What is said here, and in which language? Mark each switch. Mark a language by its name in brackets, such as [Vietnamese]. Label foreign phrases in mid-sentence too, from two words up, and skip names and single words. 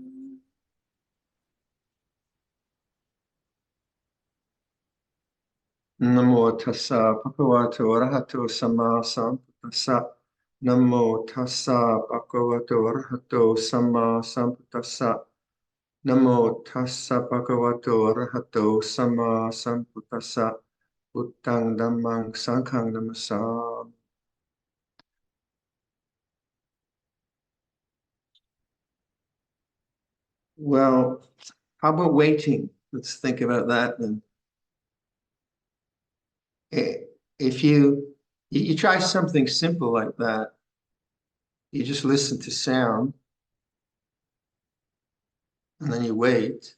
[Pali] Namo tassa bhagavato arahato samma sambuddhassa. Namo tassa bhagavato arahato samma sambuddhassa. Namo tassa bhagavato arahato samma sambuddhassa. Buddhang dhammang sanghang namasami. [English] Well, how about waiting? Let's think about that then. If you try something simple like that, you just listen to sound and then you wait.